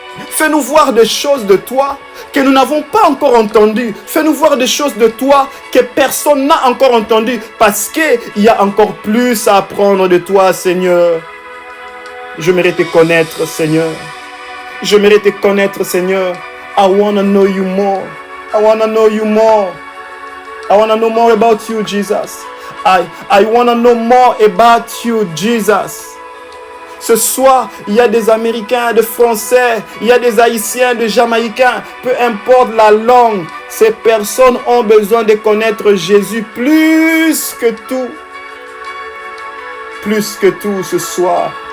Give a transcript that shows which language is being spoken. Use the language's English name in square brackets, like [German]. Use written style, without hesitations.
[French] Fais-nous voir des choses de toi que nous n'avons pas encore entendues. Fais-nous voir des choses de toi que personne n'a encore entendues. Parce qu'il y a encore plus à apprendre de toi, Seigneur. J'aimerais te connaître, Seigneur. J'aimerais te connaître, Seigneur. [English] I want to know you more. I want to know you more. I want to know more about you, Jesus. I want to know more about you, Jesus. [French] Ce soir, il y a des Américains, des Français, il y a des Haïtiens, des Jamaïcains, peu importe la langue, ces personnes ont besoin de connaître Jésus plus que tout. Plus que tout ce soir.